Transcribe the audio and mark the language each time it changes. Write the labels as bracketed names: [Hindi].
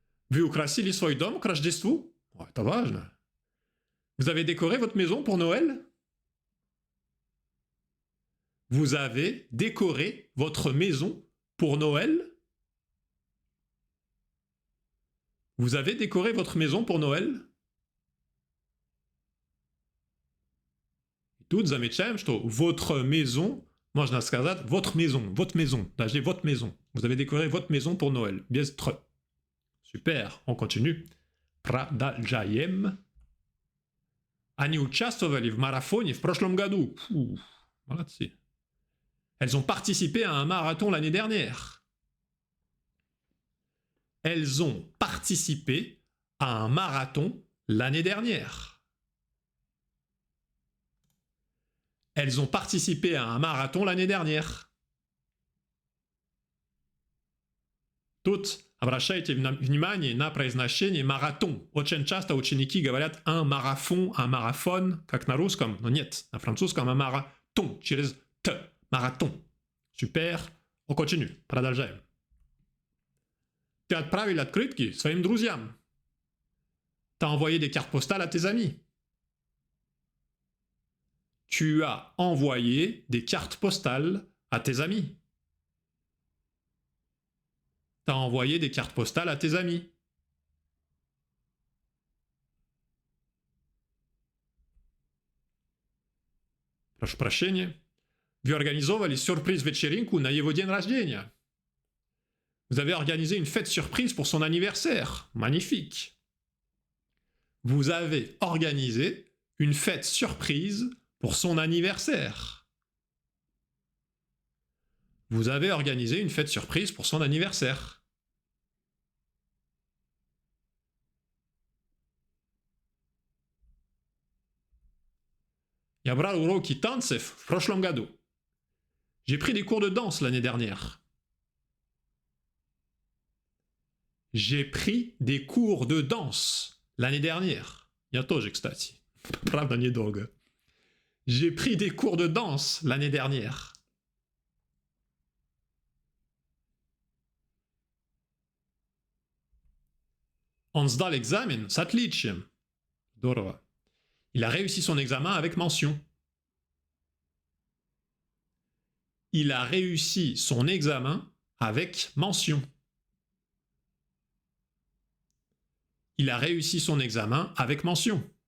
[Russian] Вы украсили свой дом к Рождеству? Это важно. [French] Vous avez décoré votre maison pour Noël? Vous avez décoré votre maison pour Noël? Vous avez décoré votre maison pour Noël? [Russian] Тут замечаем, что [French] votre maison, [Russian] можно сказать votre maison, даже votre maison. [French] Vous avez décoré votre maison pour Noël. [Russian] Без «тр». [French] Super, on continue. [Russian] Продолжаем. Они участвовали в марафоне в прошлом году. Фу, молодцы. [French] Elles ont participé à un marathon l'année dernière. Elles ont participé à un marathon l'année dernière. Elles ont participé à un marathon l'année dernière. Тут [Russian] Обращайте внимание на произношение маратон. Очень часто ученики говорят un марафон, как на русском, но нет, на французском un маратон, через т, маратон. Супер, [French] on continue, [Russian] продолжаем. Tu отправил открытки своим друзьям. [French] T'as envoyé des cartes postales à tes amis. Tu as envoyé des cartes postales à tes amis. T'as envoyé des cartes postales à tes amis. [Russian] Прошу прощения. Вы организовали сюрприз-вечеринку на его день рождения. [French] Vous avez organisé une fête surprise pour son anniversaire. Magnifique. Vous avez organisé une fête surprise pour son anniversaire. Vous avez organisé une fête surprise pour son anniversaire. [Russian] Я брал уроки танцев в прошлом году. [French] J'ai pris des cours de danse l'année dernière. J'ai pris des cours de danse l'année dernière. [Russian] Я тоже, кстати. Правда, недолго. [French] J'ai pris des cours de danse l'année dernière. [Russian] Он сдал экзамен с отличием. Здорово. [French] Il a réussi son examen avec mention. Il a réussi son examen avec mention. Il a réussi son examen avec mention.